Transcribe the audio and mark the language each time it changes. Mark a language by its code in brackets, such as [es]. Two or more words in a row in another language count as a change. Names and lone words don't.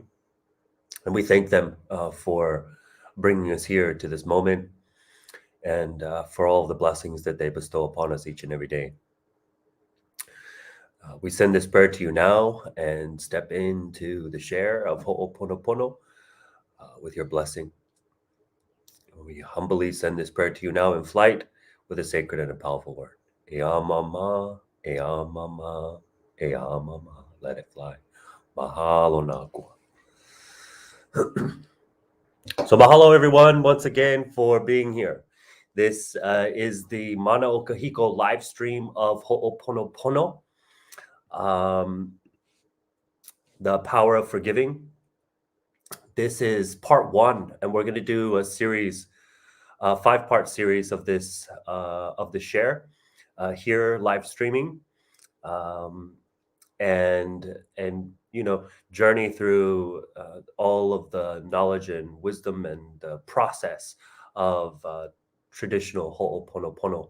[en] And we thank them for bringing us here to this moment and for all of the blessings that they bestow upon us each and every day. We send this prayer to you now and step into the share of Ho'oponopono with your blessing. We humbly send this prayer to you now in flight with a sacred and a powerful word. [haw] Ea mama, ea mama, ea mama, [en] let it fly. [haw] Mahalo na kua. [en] So mahalo everyone once again for being here. This is the Mana Okahiko live stream of Ho'oponopono, the power of forgiving. This is part one, and we're going to do a series, a 5-part series of this of the share here live streaming, and you know, journey through all of the knowledge and wisdom and the process of traditional Ho'oponopono.